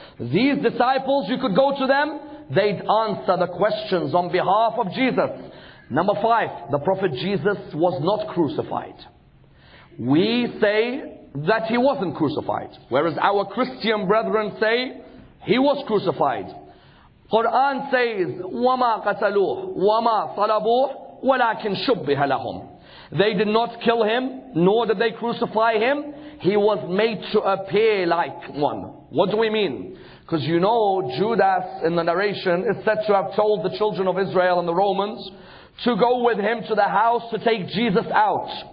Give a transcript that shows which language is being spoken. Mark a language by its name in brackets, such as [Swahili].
[English] These disciples, you could go to them. They'd answer the questions on behalf of Jesus. Number 5, the Prophet Jesus was not crucified. We say that he wasn't crucified. Whereas our Christian brethren say he was crucified. Quran says, [Arabic] وَمَا قَتَلُوهُ وَمَا صَلَبُوهُ وَلَكِنْ شُبِّهَ لَهُمْ. [English] They did not kill him, nor did they crucify him. He was made to appear like one. What do we mean? Because you know, Judas in the narration is said to have told the children of Israel and the Romans to go with him to the house to take Jesus out.